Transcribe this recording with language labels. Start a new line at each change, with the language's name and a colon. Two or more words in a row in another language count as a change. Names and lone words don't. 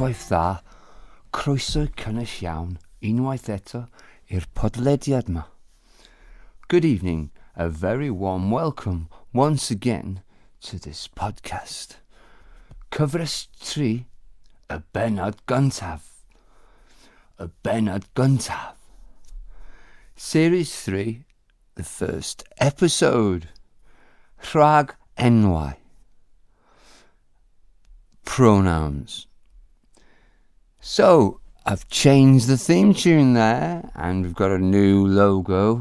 Welsh: dda, croeso cynnes iawn unwaith eto i'r podlediad yma.
English: Good evening, a very warm welcome once again to this podcast.
Welsh: Cyfres 3, y bennod gyntaf. Y bennod gyntaf.
English: Series 3, the first episode.
Welsh: Rhagenwau. Pronouns.
English: So, I've changed the theme tune there, and we've got a new logo.